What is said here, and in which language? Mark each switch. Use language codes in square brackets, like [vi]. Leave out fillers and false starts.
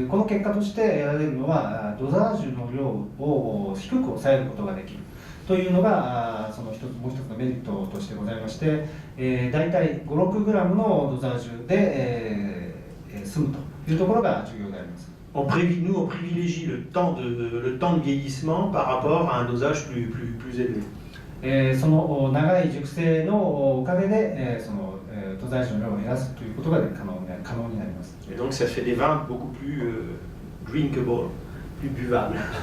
[ja] この結果として得られるのはドザージュの量を低く抑えることができるというのがそのもう一つのメリットとしてございまして、大体 5,6 グラムのドザージュで、済むというところが重要であります。 [fr] Nous, on privilégie le temps de vieillissement par rapport à un dosage plus élevé. [ja] その長い熟成のおかげで、そのドザージュの量を減らすということが可能になります。 [fr] Et donc ça fait des vins beaucoup plus drinkable, plus buvables.